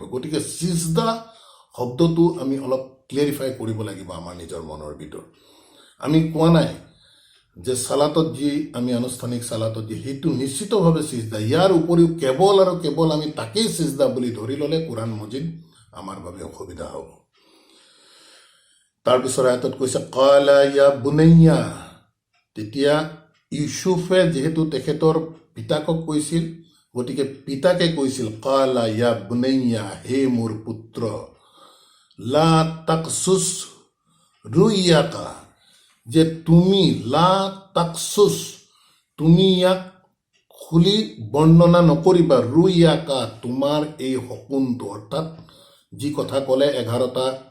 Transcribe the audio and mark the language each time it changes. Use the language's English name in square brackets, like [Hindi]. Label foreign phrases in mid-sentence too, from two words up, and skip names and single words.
[Assamese] গতিকে চিজদা শব্দটো আমি অলপ ক্লিয়াৰিফাই কৰিব লাগিব আমাৰ নিজৰ মনৰ ভিতৰত। আমি কোৱা নাই যে চালাতত যি আমি আনুষ্ঠানিক চালাতত যি সেইটো নিশ্চিতভাৱে চিজদা, ইয়াৰ উপৰিও কেৱল আৰু কেৱল আমি তাকেই চিজদা বুলি ধৰি ল'লে কোৰাণ মজিদ আমাৰ বাবে অসুবিধা হ'ব। তাৰপিছত আয়াতত কৈছে [Arabic] قال يا بني, [Assamese] তেতিয়া ইউচুফে যিহেতু তেখেতৰ পিতাকক কৈছিল, গতিকে পিতাকে কৈছিল [Arabic] قال يا بني, [Assamese] হে মোৰ পুত্ৰ, [Arabic] لا تقصص رؤياك, [Assamese] যে তুমি [Arabic] لا تقصص, [Assamese] তুমি ইয়াক খুলি বৰ্ণনা নকৰিবা, ৰুইয়াকা, তোমাৰ এই সপোনটো, অৰ্থাৎ যি কথা ক'লে 11টা